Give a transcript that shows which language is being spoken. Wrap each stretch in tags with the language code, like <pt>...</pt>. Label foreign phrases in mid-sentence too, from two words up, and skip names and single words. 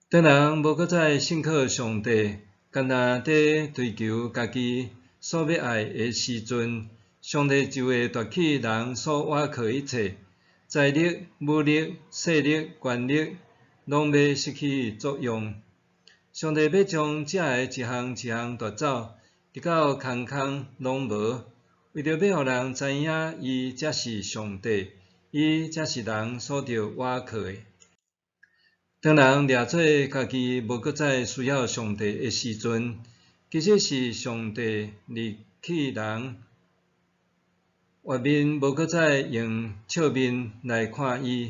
<nan>当人无搁再信靠上帝，干那伫追求家己所要爱的时阵，上帝就会夺去人所倚靠一切，财力、武力、势力、权力，拢要失去作用。上帝要将遮个一项一项夺走，直到空空拢无，为着要互人知影，伊才是上帝，伊才是人所着倚靠的。当人掠做家己无搁再需要上帝的时阵，其实是上帝离弃人，外面无搁再用笑面来看伊。</nan>